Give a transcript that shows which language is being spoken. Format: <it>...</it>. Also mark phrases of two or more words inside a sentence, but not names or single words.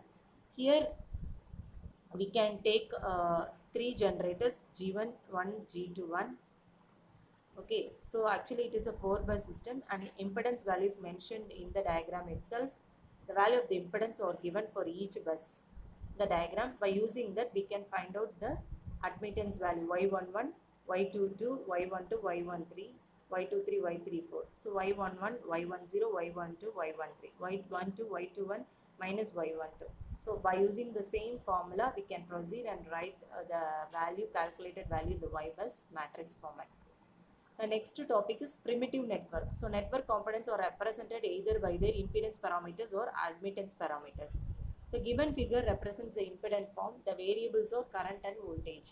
<en>Here we can take 3 generators G1, 1, G2, 1. Okay, so actually it is a 4 bus system and impedance values mentioned in the diagram itself. The value of the impedance are given for each bus. The diagram, by using that we can find out the admittance value y11, y22, y12, y13, y23, y34. So y11, y10, y12, y13, y12, y21 minus y12. So by using the same formula, we can proceed and write the value, calculated value in the Y bus matrix format. The next topic is primitive network. So network components are represented either by their impedance parameters or admittance parameters. The given figure represents the impedance form. The variables are current and voltage.</en>